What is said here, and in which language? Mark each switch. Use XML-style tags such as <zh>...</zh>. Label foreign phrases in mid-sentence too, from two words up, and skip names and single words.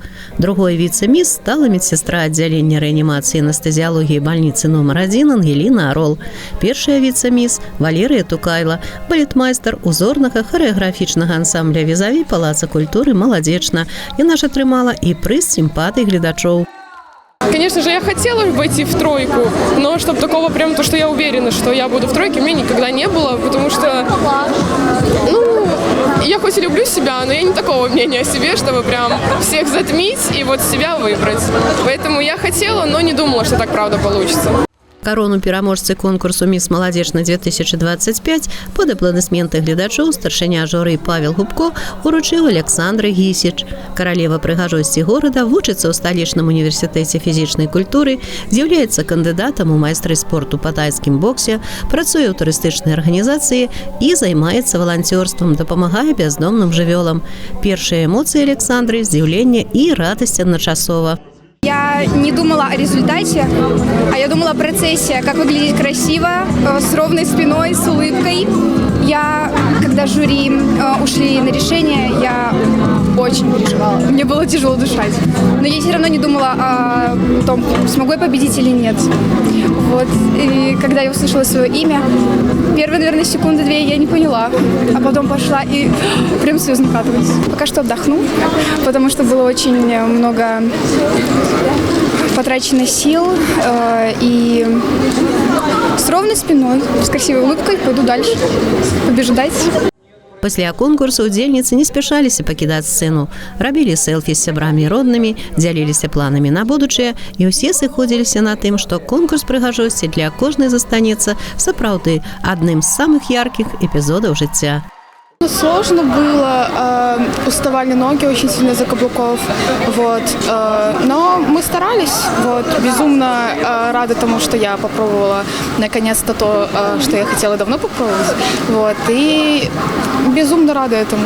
<be>Другой віцэ-міс стала медсястра аддзялення рэанімацыі анестэзіялогіі бальніцы нумар 1 Ангеліна Арол. Першая віцэ-міс – Валерыя Тукайла, балетмайстар узорнага харэаграфічнага ансамбля «Візаві» Палаца культуры Маладзечна. Яна ж атрымала і прыз сімпатый гледачоў.</be> <ru>Конечно же, я хотела войти в тройку, но чтобы такого прям, то, что я уверена, что я буду в тройке, у меня никогда не было, потому что, я хоть и люблю себя, но я не такого мнения о себе, чтобы прям всех затмить и вот себя выбрать. Поэтому я хотела, но не думала, что так правда получится.</ru> <be>Карону пераможцы конкурсу «Міс Маладзеж на 2025 пад апладысменты гледачоў старшыня журы Павел Губко уручыў Александры Гісіч. Каралева прыгажосці горада вучыцца ў сталічным універсітэце фізічнай культуры, з'яўляецца кандыдатам у майстры спорту па тайскім боксе, працуе ў турыстычнай арганізацыі і займаецца валанцёрствам, дапамагае бяздомным жывёлам. Першыя эмоцыі Александры – здзіўленне і радасць адначасова.</be> <ru>Я не думала о результате, а я думала о процессе, как выглядеть красиво, с ровной спиной, с улыбкой. Когда жюри ушли на решение, я очень переживала. Мне было тяжело дышать. Но я все равно не думала о том, смогу я победить или нет. Вот. И когда я услышала свое имя, первые, наверное, секунды-две я не поняла. А потом пошла и прям слезы накатывались. Пока что отдохну, потому что было очень много потрачено сил. И с ровной спиной, с красивой улыбкой пойду дальше. Побеждать.</ru> <be>Пасля конкурсу удзельніцы не спяшаліся пакідаць сцэну. Рабілі сэлфі з сябрамі і роднымі, дзяліліся планамі на будучае, і ўсе сыходзіліся на тым, што конкурс прыгажосці для кожнай застанецца сапраўды адным з самых яркіх эпізодаў жыцця.</be> <ru>Сложно было, уставали ноги очень сильно за каблуков, вот. Но мы старались, вот. Безумно рада тому, что я попробовала наконец-то то, что я хотела давно попробовать, вот. И безумно рада этому.</ru>